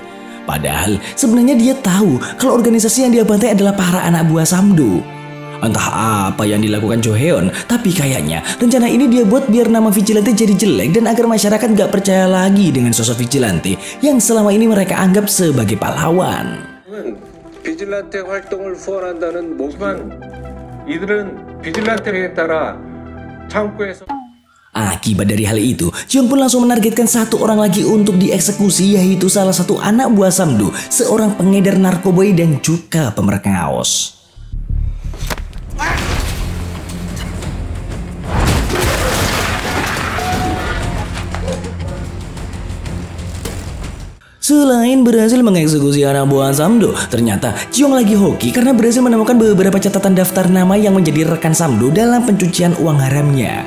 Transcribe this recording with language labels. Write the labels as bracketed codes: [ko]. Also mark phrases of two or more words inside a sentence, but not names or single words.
[id] Padahal sebenarnya dia tahu kalau organisasi yang dia bantai adalah para anak buah Samdo. Entah apa yang dilakukan Joheon, tapi kayaknya rencana ini dia buat biar nama vigilante jadi jelek dan agar masyarakat gak percaya lagi dengan sosok vigilante yang selama ini mereka anggap sebagai pahlawan. [ko] 비질란테 활동을 후원한다는 목만 이들은 비질란테에 따라 창고에서 [id] Akibat dari hal itu, Jiyoung pun langsung menargetkan satu orang lagi untuk dieksekusi, yaitu salah satu anak buah Samdo, seorang pengedar narkoboy dan juga pemerkaos. Selain berhasil mengeksekusi anak buah Samdo, ternyata Jiyoung lagi hoki karena berhasil menemukan beberapa catatan daftar nama yang menjadi rekan Samdo dalam pencucian uang haramnya.